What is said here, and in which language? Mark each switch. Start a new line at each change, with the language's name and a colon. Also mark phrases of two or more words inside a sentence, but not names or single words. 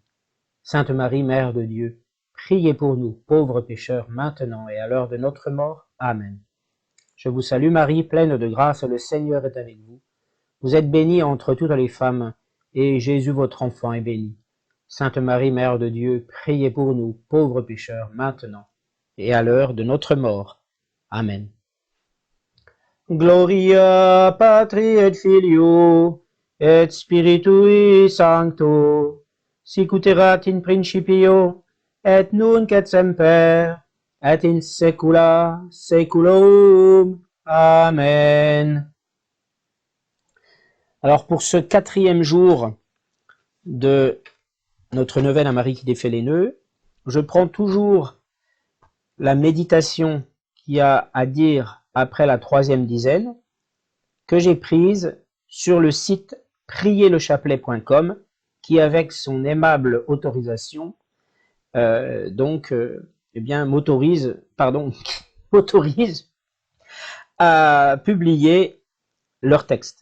French: Sainte Marie, Mère de Dieu, priez pour nous, pauvres pécheurs, maintenant et à l'heure de notre mort. Amen. Je vous salue Marie, pleine de grâce, le Seigneur est avec vous. Vous êtes bénie entre toutes les femmes, et Jésus, votre enfant, est béni. Sainte Marie, Mère de Dieu, priez pour nous, pauvres pécheurs, maintenant et à l'heure de notre mort. Amen.
Latin: Gloria Patri et Filio, et Spiritui Sancto, sic ut erat in principio, et nunc et semper, et in saecula saeculorum. Amen.
French: Alors pour ce 4e jour de notre neuvaine à Marie qui défait les nœuds, je prends toujours la méditation qui a à dire après la 3e dizaine, que j'ai prise sur le site prierlechapelet.com, qui avec son aimable autorisation, m'autorise à publier leur texte.